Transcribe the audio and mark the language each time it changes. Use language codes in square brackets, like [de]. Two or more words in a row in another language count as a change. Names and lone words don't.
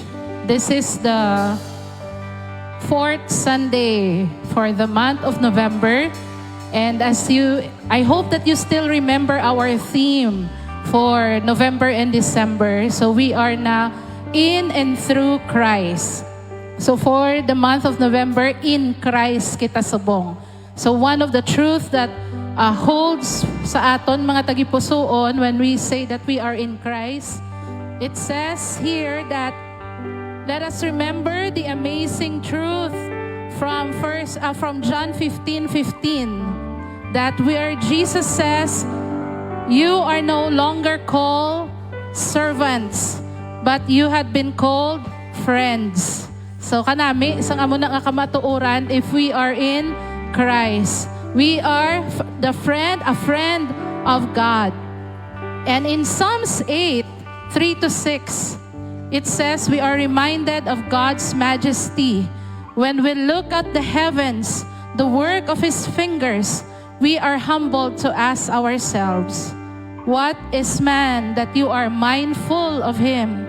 [en] This is the fourth Sunday for the month of November. And I hope that you still remember our theme for November and December. So we are now in and through Christ. So for the month of November, in Christ [hil] kita subong. [en] So one of the truth that holds [hil] sa aton mga tagipusoon [en] when we say that we are in Christ, it says here that let us remember the amazing truth from John 15:15, that where Jesus says, "You are no longer called servants, but you had been called friends." [hil] So kanami isang amo na nga kamatuoran, [en] if we are in Christ, we are a friend of God. And in Psalms 8:3-6, it says we are reminded of God's majesty. When we look at the heavens, the work of His fingers, we are humbled to ask ourselves, what is man that you are mindful of him?